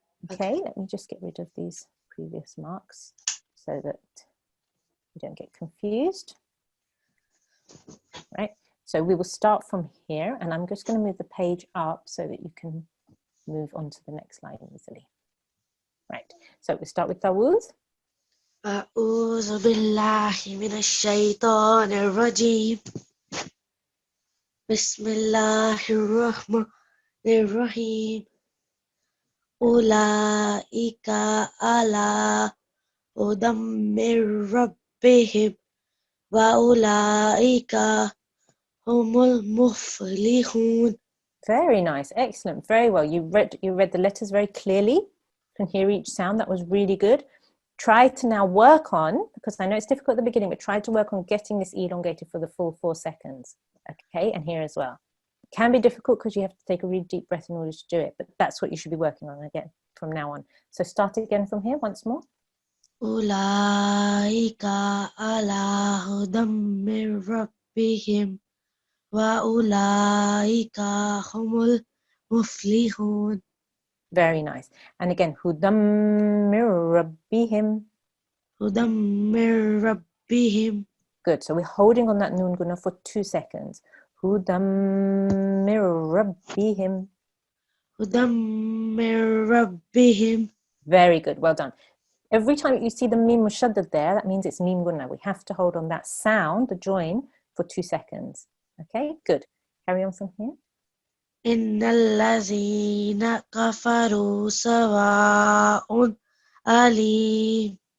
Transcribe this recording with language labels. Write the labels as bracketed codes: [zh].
[en] Okay, let me just get rid of these previous marks so that you don't get confused. Right, so we will start from here, and I'm just going to move the page up so that you can move on to the next line easily. Right, so we start with Tawuz. [ar] أعوذ بالله من الشيطان الرجيم بسم الله الرحمن الرحيم أولئك على هدى من ربهم وأولئك هم المفلحون. [en] Very nice, excellent, very well. You read the letters very clearly. You can hear each sound. That was really good. Try to now work on, because I know it's difficult at the beginning, but try to work on getting this elongated for the full 4 seconds. Okay, and here as well. It can be difficult because you have to take a really deep breath in order to do it, but that's what you should be working on again from now on. So start again from here once more. [ar] أولئك على هدى من ربهم وأولئك هم المفلحون. [en] Very nice. And again, [ar] hudam min rabbihim. هدى من ربهم. [en] Good. So we're holding on that noon guna for 2 seconds. [ar] هدى من ربهم. هدى من ربهم. [en] Very good. Well done. Every time you see the mim mushaddad there, that means it's mim gunna. We have to hold on that sound, the join, for 2 seconds. Okay, good. Carry on from here. [ar] إن الذين كفروا سواء عليهم.